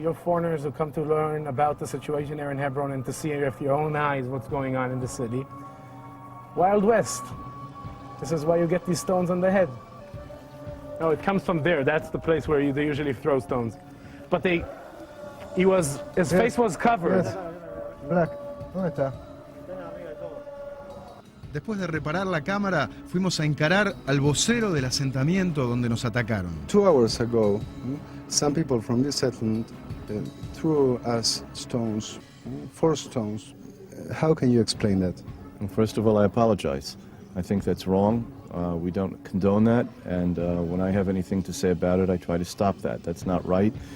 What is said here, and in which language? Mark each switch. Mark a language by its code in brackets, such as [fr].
[en] You're foreigners who come to learn about the situation here in Hebron and to see with your own eyes what's going on in the city. Wild West. This is why you get these stones on the head. No, it comes from there. That's the place where they usually throw stones. But his face was covered. Yes. Black, [es] ¿dónde está? Después de reparar la cámara, fuimos a encarar al vocero del asentamiento donde nos atacaron. [en] 2 hours ago, some people from this settlement threw us stones, 4 stones. How can you explain that? Well, first of all, I apologize. I think that's wrong. We don't condone that, and when I have anything to say about it, I try to stop that. That's not right.